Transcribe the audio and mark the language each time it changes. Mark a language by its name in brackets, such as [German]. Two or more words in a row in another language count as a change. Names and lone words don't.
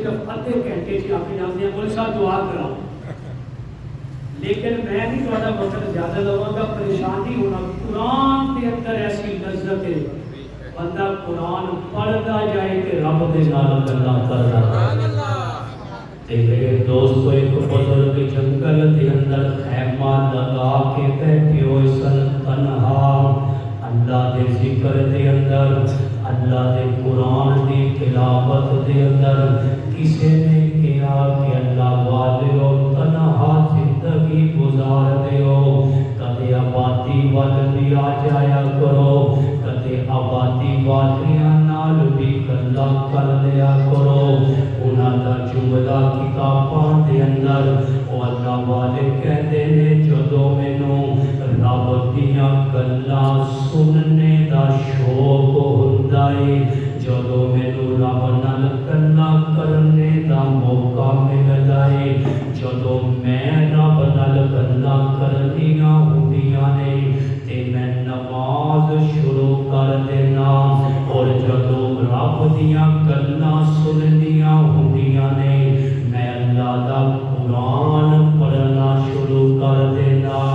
[Urdu] ادھے گھنٹے سے آپ جانتے ہیں مول صاحب دعا کراؤ لیکن میں بھی تھوڑا وقت زیادہ لواں گا پریشانی ہونا قرآن کے اندر ایسی لذت ہے بندہ قرآن پڑھتا جائے کہ [Punjabi] رب دے نال گلاں کردا تے میرے دوستو ایک بزرگ جنگل دے اندر خیمہ لگا کے بیٹھے ہوئے سن تنہا اللہ دے ذکر دے اندر اللہ دے قرآن دی تلاوت دے اندر کسی نے کہا کہ اللہ والے اور تنہا زندگی گزار دیو کدے آبادی وال بھی آ جایا کرو کدے آبادی والیاں نال بھی گلا کر لیا کرو انہاں دا جملہ کتاباں دے اندر او اللہ والے کہتے نے جدوں مینوں رب دیاں گلاں سننے دا شوق ہوندا ہے جدوں مینوں رب نال گلاں کرنے دا موقع ملدا ہے جدوں میں رب نال گلاں کرنیاں ہوندیاں نے تے میں نماز شروع کر دینا اور جدوں رب دیاں گلاں سننیاں ہوندیاں نے میں اللہ دا قرآن پڑھنا شروع کر دینا